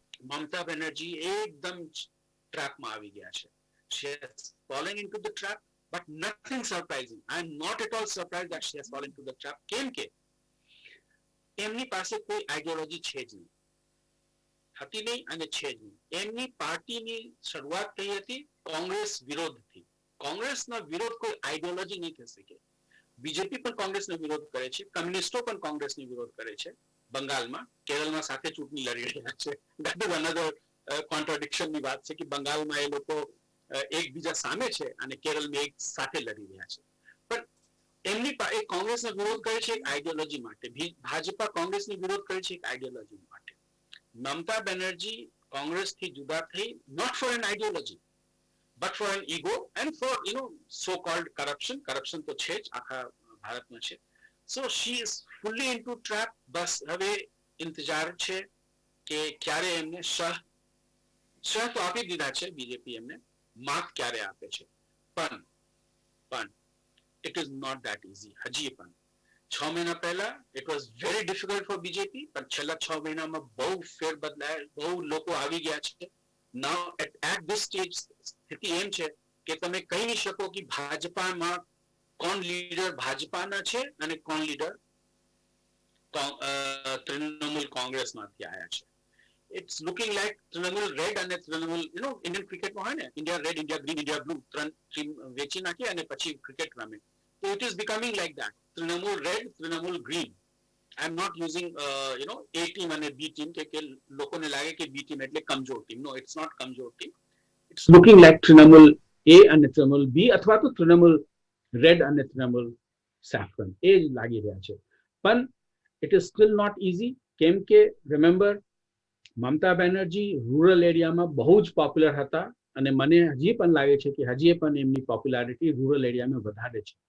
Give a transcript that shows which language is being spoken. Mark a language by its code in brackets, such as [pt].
[gu] ममता बनर्जी [hi] एकदम ट्रैप में [gu] આવી ગયા છે. [en] she has fallen into the trap, but nothing surprising. I am not at all surprised that she has fallen into the trap. [gu] કેમ કે એમની પાસે કોઈ આઈડિયોલોજી છે જ નહીં, હતી નહીં અને છે જ નહીં. એમની પાર્ટીની શરૂઆત થઈ હતી કોંગ્રેસ વિરોધથી. કોંગ્રેસનો વિરોધ કોઈ આઈડિયોલોજી નહીં થઈ શકે. બીજેપી પણ કોંગ્રેસનો વિરોધ કરે છે, કમ્યુનિસ્ટો પણ કોંગ્રેસનો વિરોધ કરે છે. બંગાળમાં, કેરળમાં સાથે ચૂંટણી લડી રહ્યા છે. [en] that is another [gu] કોન્ટ્રાડિક્શનની વાત છે કે બંગાળમાં એ લોકો એકબીજા સામે છે અને કેરળમાં એક સાથે લડી રહ્યા છે. પણ એમની કોંગ્રેસનો વિરોધ કરે છે એક આઈડિયોલોજી માટે, ભાજપા કોંગ્રેસનો વિરોધ કરે છે એક આઈડિયોલોજી માટે. મમતા બેનર્જી કોંગ્રેસથી જુદા થઈ, [en] not for an ideology but for an ego and for so called corruption [gu] તો છે જ, આખા ભારતમાં છે. [en] so she is fully into trap. [gu] બસ હવે ઇંતજાર છે કે ક્યારે એમને શહ તો આપી દીધા છે બીજેપી, એમને માત ક્યારે આપે છે. [en] પણ it is not that easy. [gu] હજી પણ 6 મહિના પહેલા [en] it was very difficult for BJP, [gu] પણ છેલ્લા 6 મહિનામાં બહુ ફેર બદલાય, બહુ લોકો આવી ગયા છે. [en] now at this stage [gu] સ્થિતિ એમ છે કે તમે કહી નહીં શકો કે ભાજપામાં કોણ લીડર ભાજપાના છે અને કોણ લીડર તૃણમૂલ કોંગ્રેસમાંથી આવ્યા છે. [en] it's looking like [gu] Trinamool red અને તૃણમૂલ ઇન્ડિયન ક્રિકેટમાં હોય ને, India red, India green, India blue, 3 team વેચી નાખી અને પછી ક્રિકેટ રમે. [en] So it is becoming like that. Trinamool red, Trinamool green. I am not using A team and B team [gu] કે લોકોને લાગે કે B team એટલે કમજોર ટીમ. [en] No, it's not [gu] કમજોર team. [en] It's looking like Trinamool [gu] એ અને તૃણમૂલ બી અથવા તો તૃણમૂલ રેડ અને તૃણમૂલ સેફ્રન એ જ લાગી રહ્યા છે. પણ [en] it is still not easy, [gu] કેમ કે રિમેમ્બર મમતા બેનર્જી રૂરલ એરિયામાં બહુ જ પોપ્યુલર હતા અને મને હજી પણ લાગે છે કે હજી પણ એમની પોપ્યુલારિટી રૂરલ એરિયામાં વધારે છે.